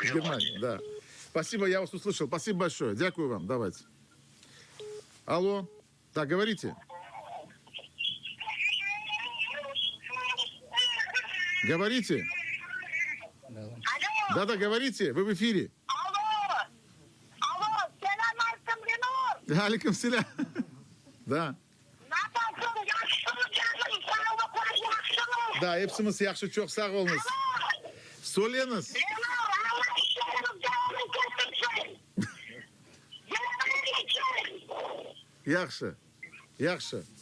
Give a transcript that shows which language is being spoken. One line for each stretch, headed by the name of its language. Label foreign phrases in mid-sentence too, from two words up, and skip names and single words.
Russian: В Германии, да. Спасибо, я вас услышал. Спасибо большое.
Ukrainian: Дякую вам.
Russian: Давайте. Алло. Так, говорите. Говорите. Да. Alo, Да-да, говорите. Вы в эфире. alo,
Crimean Tatar: selamünaleyküm Linur.
Arabic: عليكم السلام.
Russian: Да.
Crimean Tatar: Nasılsın? Yaşlısın canım, sağlıklar yaşlısın. Да, hepsimiz yaxşı, çok sağ olunuz. Söyleyiniz. Linur, Allah işleriniz devamını getirsin. Yerine geçin. Yaxşı. Yaxşı.